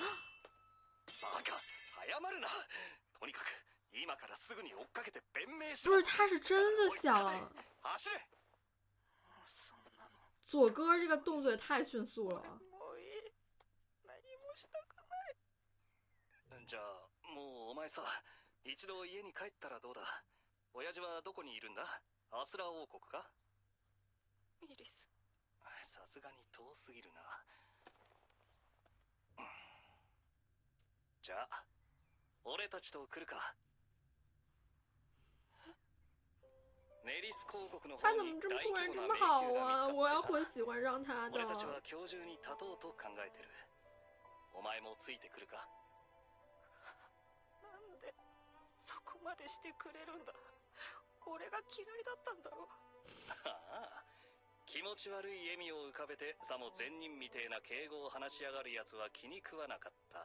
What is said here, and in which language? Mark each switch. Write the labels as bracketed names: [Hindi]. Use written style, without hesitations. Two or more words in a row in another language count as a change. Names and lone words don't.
[Japanese] バカ、早まるな。とにかく今からすぐに追っかけて弁明しろ。 [Chinese] 不是，他是真的想 [Japanese] 走れ。そんなの [Chinese] 左哥这个动作也太迅速了。 [Japanese] もういい。何もしたくない。じゃあもうお前さ、一度家に帰ったらどうだ。親父はどこにいるんだ。アスラ王国か。イリス、さすがに遠すぎるな。じゃあ俺たちと来るか。ネリス公国の [Chinese] 他怎 [Japanese] 方に [Chinese] 么这么突然 [Japanese] 大規模な [Chinese] 这么好 [Japanese] 迷宮が見つか [Chinese] 啊？ [Japanese] った [Chinese] 我要会喜欢上他 [Japanese] 俺たちは [Chinese] 的。 [Japanese] 今日中に立とうと考えてる。お前もついてくるか？なんでそこまでしてくれるんだ。俺が嫌いだったんだろ。ああ、気持ち悪い笑みを浮かべてさも善人みてえな敬語を話しやがるやつは気に食わなかった。